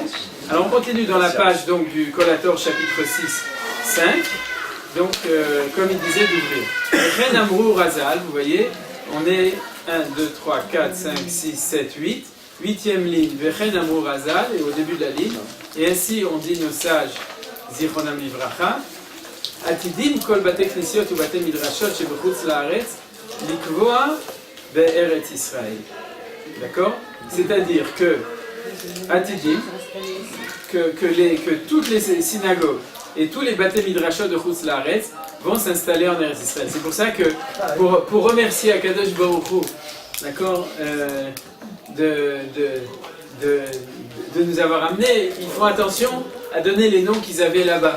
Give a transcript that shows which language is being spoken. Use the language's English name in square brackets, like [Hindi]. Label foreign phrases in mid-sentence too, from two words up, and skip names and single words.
[French] Alors on continue dans la page donc, du Collator chapitre 6, 5. Donc, comme il disait, d'ouvrir. Ren Amrou Razal, vous voyez, on est 1, 2, 3, 4, 5, 6, 7, 8. 8e ligne, Vechen Amrou Razal, et au début de la ligne. Et ainsi on dit nos sages, [Hebrew] זכרונם לברכה. עתידים כל בתי כנסיות ובתי מדרשות שבחוץ לארץ ליקבע בארץ ישראל. [French] D'accord? C'est-à-dire que Atidim, que toutes les synagogues et tous les [Hebrew] בתי מדרשות [French] de [Hebrew] חוץ לארץ [French] vont s'installer en Eretz Israël. C'est pour ça que pour remercier [Hebrew] הקדוש ברוך הוא, [French] d'accord, de nous avoir amenés, ils font attention à donner les noms qu'ils avaient là-bas.